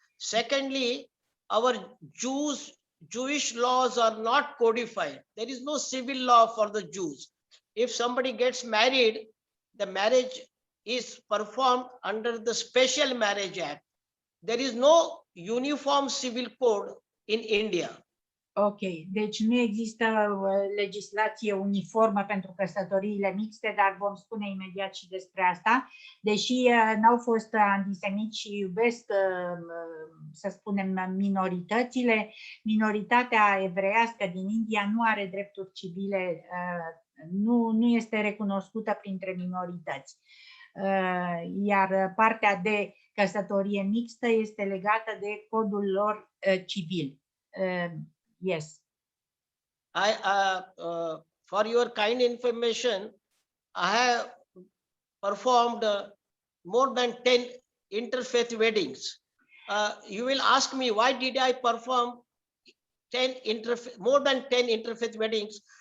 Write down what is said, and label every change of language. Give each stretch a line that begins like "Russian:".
English: Secondly, our Jewish laws are not codified. There is no civil law for the Jews. If somebody gets married, the marriage is performed under the Special Marriage Act. There is no uniform civil code in India.
Romanian: Ok, deci nu există legislație uniformă pentru căsătoriile mixte, dar vom spune imediat și despre asta. Deși n-au fost antisemiți și iubesc, să spunem, minoritățile, minoritatea evreiască din India nu are drepturi civile, nu este recunoscută printre minorități. Iar partea de căsătorie mixtă este legată de codul lor civil.
English: Yes. For your kind information, I have performed more than 10 interfaith weddings. You will ask me, why did I perform more than 10 interfaith weddings?